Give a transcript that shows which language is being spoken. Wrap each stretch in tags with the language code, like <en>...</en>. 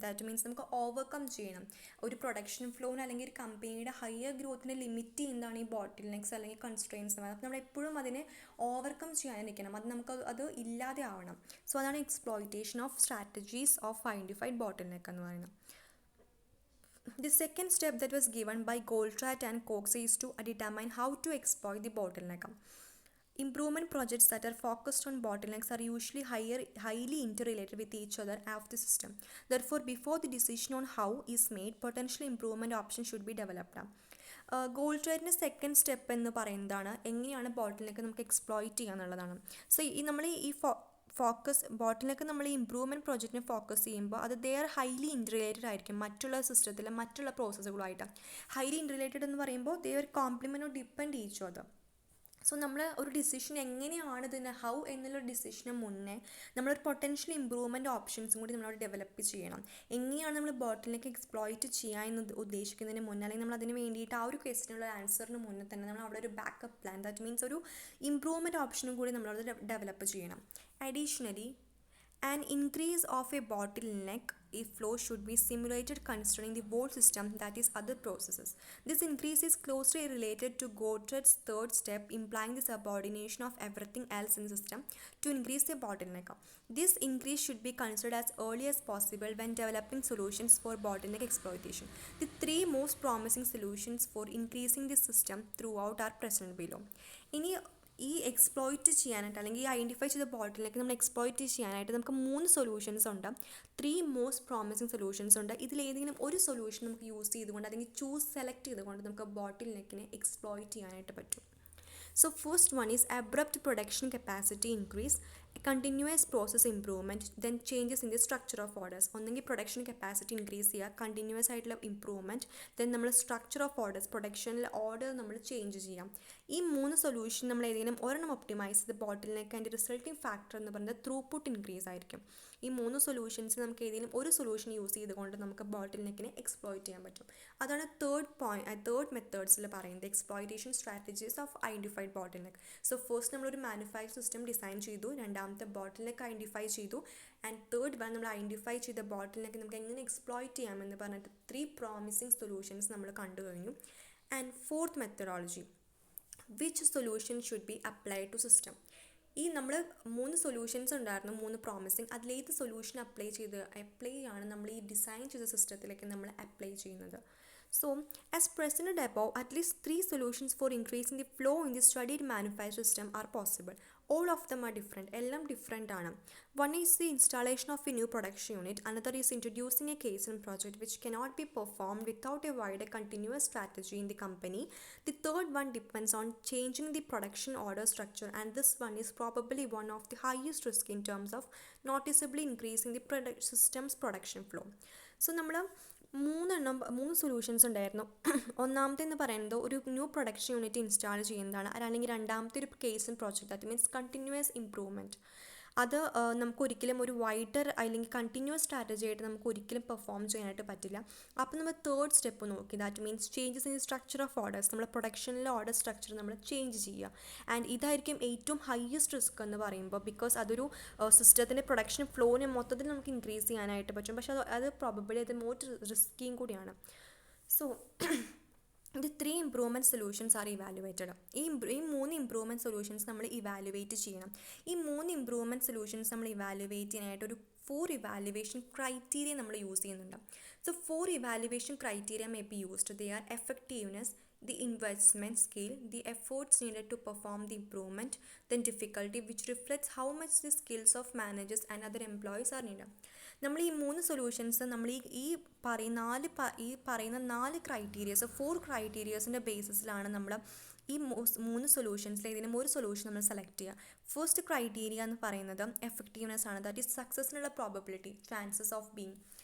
<ml>That means നമുക്ക് overcome ചെയ്യണം. ഒരു പ്രൊഡക്ഷൻ ഫ്ലോന് അല്ലെങ്കിൽ ഒരു കമ്പനിയുടെ ഹയർ ഗ്രോത്തിനെ ലിമിറ്റ് ചെയ്യുന്നതാണ് ഈ ബോട്ടിൽ നെക്സ് അല്ലെങ്കിൽ കൺസ്ട്രെയിൻസ്. അപ്പോൾ നമ്മൾ എപ്പോഴും അതിനെ ഓവർകം ചെയ്യാനിരിക്കണം, അത് ഇല്ലാതെ ആവണം. സോ അതാണ്</ml> <en>exploitation of strategies of identified bottleneck</en> <ml>എന്ന് പറയുന്നത്.</ml> <en>The second step that was given by Goldratt and Cox is to determine how to exploit the bottleneck. Improvement projects that are focused on bottlenecks are usually highly interrelated with each other of the system. Therefore, before the decision on how is made, potential improvement options should be developed.</en> <ml>ഗോൾഡ്രാറ്റിൻ്റെ second step എന്ന് പറയുന്നതാണ് എങ്ങനെയാണ് ബോട്ടിലിനെക്ക് നമുക്ക് exploit ചെയ്യുക എന്നുള്ളതാണ്. So നമ്മൾ ഈ ബോട്ടിലൊക്കെ നമ്മൾ ഈ ഇമ്പ്രൂവ്മെൻറ്റ് പ്രോജക്റ്റിനെ ഫോക്കസ് ചെയ്യുമ്പോൾ അത്</ml> <en>they are highly interrelated</en> <ml>ആയിരിക്കും മറ്റുള്ള സിസ്റ്റത്തിലെ മറ്റുള്ള പ്രോസസ്സുകളുമായിട്ട്.</ml> <en>highly interrelated</en> <ml>എന്ന് പറയുമ്പോൾ</ml> <en>They are complement or depend each other.</en> <ml>So നമ്മൾ ഒരു ഡിസിഷൻ എങ്ങനെയാണ് ഇതിന് ഹൗ എന്നുള്ള ഡിസിഷന് മുന്നേ നമ്മളൊരു പൊട്ടൻഷ്യൽ ഇമ്പ്രൂവ്മെൻറ്റ് ഓപ്ഷൻസും കൂടി നമ്മളവിടെ ഡെവലപ്പ് ചെയ്യണം. എങ്ങനെയാണ് നമ്മൾ ബോട്ടിലേക്ക് എക്സ്പ്ലോയിറ്റ് ചെയ്യാമെന്ന് ഉദ്ദേശിക്കുന്നതിന് മുന്നേ, അല്ലെങ്കിൽ നമ്മൾ അതിന് വേണ്ടിയിട്ട് ആ ഒരു ക്വസ്റ്റിനുള്ള ആൻസറിന് മുന്നേ തന്നെ നമ്മൾ അവിടെ ഒരു ബാക്കപ്പ് പ്ലാൻ, ദാറ്റ് മീൻസ് ഒരു ഇമ്പ്രൂവ്മെൻറ്റ് ഓപ്ഷനും കൂടി നമ്മളവിടെ ഡെവലപ്പ് ചെയ്യണം.</ml> <en>Additionally, an increase of a bottleneck flow should be simulated considering the whole system, that is other processes. This increase is closely related to Goldratt's third step, implying the subordination of everything else in the system to increase the bottleneck. This increase should be considered as early as possible when developing solutions for bottleneck exploitation. The three most promising solutions for increasing the system throughout are present below.</en> <ml>ഈ exploit ചെയ്യാനായിട്ട് അല്ലെങ്കിൽ ഈ identify ചെയ്ത ബോട്ടിലേക്ക് നമ്മൾ exploit ചെയ്യാനായിട്ട് നമുക്ക് 3 solutions ഉണ്ട്. 3 മോസ്റ്റ് പ്രോമിസിങ് സൊല്യൂഷൻസ് ഉണ്ട്. ഇതിലേതെങ്കിലും ഒരു സൊല്യൂഷൻ നമുക്ക് യൂസ് ചെയ്തുകൊണ്ട് അല്ലെങ്കിൽ സെലക്ട് ചെയ്തുകൊണ്ട് നമുക്ക് ബോട്ടിൽ നെക്കിനെ എക്സ്പ്ലോയിറ്റ് ചെയ്യാനായിട്ട് പറ്റും.</ml> <en>So first one is abrupt production capacity increase, continuous process improvement, then changes in the structure of orders.</en> <ml>ഒന്നെങ്കിൽ പ്രൊഡക്ഷൻ കപ്പാസിറ്റി ഇൻക്രീസ് ചെയ്യുക, കണ്ടിന്യൂസ് ആയിട്ടുള്ള ഇമ്പ്രൂവ്മെൻറ്റ്, ദെൻ നമ്മൾ സ്ട്രക്ചർ ഓഫ് ഓർഡേഴ്സ്, പ്രൊഡക്ഷനിലെ ഓർഡർ നമ്മൾ ചേഞ്ച് ചെയ്യാം. ഈ 3 സൊല്യൂഷൻ നമ്മൾ ഏതെങ്കിലും ഒരെണ്ണം ഒപ്റ്റിമൈസ് ചെയ്ത് ബോട്ടിൽ നെക്ക് അതിൻ്റെ റിസൾട്ടിങ് ഫാക്ടർ എന്ന് പറയുന്നത് ത്രൂപുട്ട് ഇൻക്രീസ് ആയിരിക്കും. ഈ 3 സൊല്യൂഷൻസ് നമുക്ക് ഏതെങ്കിലും ഒരു സൊല്യൂഷൻ യൂസ് ചെയ്തുകൊണ്ട് നമുക്ക് ബോട്ടിൽ നെക്കിനെ എക്സ്പ്ലോയിറ്റ് ചെയ്യാൻ പറ്റും. അതാണ് തേർഡ് മെത്തേഡ്സിൽ പറയുന്നത്</ml> <en>Exploitation strategies of identified bottleneck.</en> <ml>So first നമ്മളൊരു മാനുഫാക്ചർ സിസ്റ്റം ഡിസൈൻ ചെയ്തു, രണ്ടാമത്തെ ബോട്ടിൽ നെക്ക് ഐഡൻറ്റിഫൈ ചെയ്തു,</ml> <en>and third one</en> <ml>നമ്മൾ ഐഡൻറ്റിഫൈ ചെയ്ത ബോട്ടിൽ നെക്ക് നമുക്ക് എങ്ങനെ എക്സ്പ്ലോയിറ്റ് ചെയ്യാമെന്ന് പറഞ്ഞിട്ട് 3 പ്രോമിസിങ് സൊല്യൂഷൻസ് നമ്മൾ കണ്ടു കഴിഞ്ഞു.</ml> <en>And fourth methodology, which solution should be applied to system.</en> <ml>ഈ നമ്മൾ 3 സൊല്യൂഷൻസ് ഉണ്ടായിരുന്നു, 3 പ്രോമിസിങ്. അതിലേത് സൊല്യൂഷൻ അപ്ലൈ ചെയ്യാണ് നമ്മൾ ഈ ഡിസൈൻ ചെയ്ത സിസ്റ്റത്തിലേക്ക് നമ്മൾ അപ്ലൈ ചെയ്യുന്നത്.</ml> <en>So, as presented above, at least 3 solutions for increasing the flow in the studied manufacturing system are possible. All of them are different.</en> <ml>എല്ലാം ഡിഫറെൻ്റ് ആണ്.</ml> <en>One is the installation of a new production unit. Another is introducing a case and project which cannot be performed without a wider continuous strategy in the company. The third one depends on changing the production order structure, and this one is probably one of the highest risk in terms of noticeably increasing the system's production flow.</en> <ml>So, നമ്മൾ 3 solutions ഉണ്ടായിരുന്നു. ഒന്നാമത്തെന്ന് പറയുന്നത് ഒരു new production unit install ചെയ്യുന്നതാണ്. അല്ലെങ്കിൽ രണ്ടാമത്തെ ഒരു case and project, that means continuous improvement. അത് നമുക്കൊരിക്കലും ഒരു വൈഡർ അല്ലെങ്കിൽ കണ്ടിന്യൂസ് സ്ട്രാറ്റജി ആയിട്ട് നമുക്ക് ഒരിക്കലും പെർഫോം ചെയ്യാനായിട്ട് പറ്റില്ല. അപ്പോൾ നമ്മൾ തേർഡ് സ്റ്റെപ്പ് നോക്കി, that means</ml> <en>Changes in structure of orders.</en> <ml>നമ്മൾ പ്രൊഡക്ഷനിലെ ഓർഡർ സ്ട്രക്ചർ നമ്മൾ ചേഞ്ച് ചെയ്യുക. ആൻഡ് ഇതായിരിക്കും ഏറ്റവും ഹയസ്റ്റ് റിസ്ക് എന്ന് പറയുമ്പോൾ, ബിക്കോസ് അതൊരു സിസ്റ്റത്തിൻ്റെ പ്രൊഡക്ഷൻ ഫ്ലോനെ മൊത്തത്തിൽ നമുക്ക് ഇൻക്രീസ് ചെയ്യാനായിട്ട് പറ്റും, പക്ഷേ അത് പ്രോബബിളി അത് മോർ റിസ്ക്കിയും കൂടിയാണ്.</ml> <en>So the 3 improvement solutions are evaluated.</en> <ml>ഈ 3 ഇമ്പ്രൂവ്മെൻറ്റ് സൊല്യൂഷൻസ് നമ്മൾ ഇവാലുവേറ്റ് ചെയ്യണം. ഈ 3 ഇമ്പ്രൂവ്മെൻറ്റ് സൊല്യൂഷൻസ് നമ്മൾ ഇവാലുവേറ്റ് ചെയ്യാനായിട്ട് ഒരു 4 ഇവാലുവേഷൻ ക്രൈറ്റീരിയ നമ്മൾ യൂസ് ചെയ്യുന്നുണ്ട്.</ml> <en>So 4 evaluation criteria may be used. They are effectiveness, the investment scale, the efforts needed to perform the improvement, then difficulty, which reflects how much the skills of managers and other employees are needed.</en> <ml>നമ്മൾ ഈ 3 solutions നമ്മൾ ഈ പറയുന്ന 4 criterias 4 ക്രൈറ്റീരിയസിൻ്റെ ബേസിസിലാണ് നമ്മൾ ഈ 3 സൊല്യൂഷൻസിൽ ഏതെങ്കിലും ഒരു solution നമ്മൾ സെലക്ട് ചെയ്യുക. ഫസ്റ്റ് ക്രൈറ്റീരിയ എന്ന് പറയുന്നത് എഫക്റ്റീവ്നെസ് ആണ്. That is സക്സസ്സിനുള്ള probability,</ml> <en>Chances of being.</en>